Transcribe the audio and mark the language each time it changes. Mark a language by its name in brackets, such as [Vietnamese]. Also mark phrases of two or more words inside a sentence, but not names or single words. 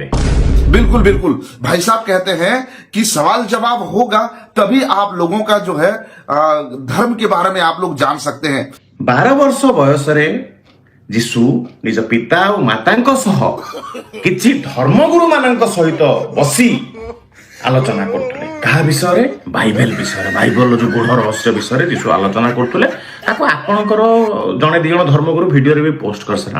[Hindi] बिल्कुल बिल्कुल, भाई साहब कहते हैं कि सवाल जवाब होगा तभी आप लोगों का जो है धर्म के बारे में आप लोग जान सकते हैं। [Odia] 12 ବର୍ଷ ବୟସରେ ଯୀଶୁ ନିଜ ପିତା ଓ ମାତାଙ୍କ ସହ କିଛି ଧର୍ମଗୁରୁ ମାନଙ୍କ ସହିତ ବସି ଆଲୋଚନା କରୁଥିଲେ। କାହା ବିଷୟରେ? ବାଇବେଲ ବିଷୟରେ। ବାଇବେଲର ଯୋଉ ଗୁଢ଼ ରହସ୍ୟ ବିଷୟରେ ଯୀଶୁ ଆଲୋଚନା କରୁଥିଲେ। ତାକୁ ଆପଣଙ୍କର ଜଣେ ଦି ଜଣ ଧର୍ମଗୁରୁ ଭିଡିଓରେ ବି ପୋଷ୍ଟ କରିସାରିଲେ।